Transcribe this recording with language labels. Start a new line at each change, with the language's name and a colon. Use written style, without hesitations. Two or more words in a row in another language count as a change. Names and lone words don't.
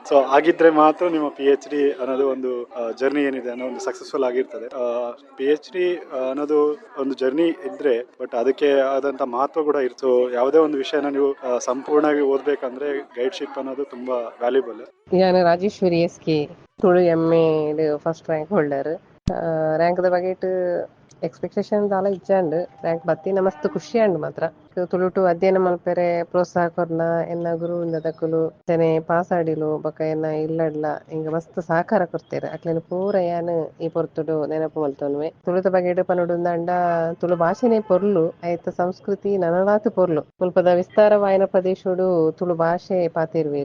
Kannada: ಸೊ ಆಗಿದ್ರೆ ಮಾತ್ರ ನಿಮ್ಮ PhD ಅನ್ನೋದು ಒಂದು ಜರ್ನಿ ಏನಿದೆ ಅನ್ನೋ ಒಂದು ಸಕ್ಸಸ್ಫುಲ್ ಆಗಿರ್ತದೆ. PhD ಅನ್ನೋದು ಒಂದು ಜರ್ನಿ ಇದ್ರೆ, ಬಟ್ ಅದಕ್ಕೆ ಆದಂತ ಮಹತ್ವ ಕೂಡ ಇರ್ತದೆ. ಸೊ ಯಾವುದೇ ಒಂದು ವಿಷಯನ ನೀವು ಸಂಪೂರ್ಣವಾಗಿ ಓದ್ಬೇಕಂದ್ರೆ ಗೈಡ್ಶಿಪ್ ಅನ್ನೋದು ತುಂಬಾ ವ್ಯಾಲ್ಯೂಬಲ್. ನಾನು ರಾಜೇಶ್ವರಿ SK ತುಳು MA
English: first rank holder.
Tulu: ರ್ಯಾಂಕ್ದ ಬಗೆಟ್ ಎಕ್ಸ್ಪೆಕ್ಟೇಷನ್ ದಾಲ ಇಜ್ಜಂಡು ರ್ಯಾಂಕ್ ಬತ್ತಿನ ಮಸ್ತ್ ಖುಷಿ ಅಂಡು ಮಾತ್ರ. ತುಳುಟು ಅಧ್ಯಯನ ಮಲ್ಪೆರೆ ಪ್ರೋತ್ಸಾಹ ಕೊರ್ನ ಎನ್ನ ಗುರುವಿಂದ ದಕ್ಕಲು ತೆನೆ ಪಾಸ್ ಆಡಿಲು ಬೊಕ ಎನ್ನ ಇಲ್ಲಡ್ಲ ಹಿಂಗ ಮಸ್ತ್ ಸಹಕಾರ ಕೊಡ್ತೇರೆ. ಅಕ್ಲೇನು ಪೂರ ಯಾನ್ ಈ ಪೊರ್ತುಡು ನೆನಪು ಮಲ್ತೊನ್ವೆ. ತುಳುತ ಬಗೆಟ್ ಪನುಡುಂದ ತುಳು ಭಾಷೆನೆ ಪೊರ್ಲು ಐತ ಸಂಸ್ಕೃತಿ ನನಲಾತು ಪೊರ್ಲು ಮುಲ್ಪದ ವಿಸ್ತಾರವಾಯನ ಪ್ರದೇಶೋಡು ತುಳು ಭಾಷೆ ಪಾತಿರ್ವೇರು.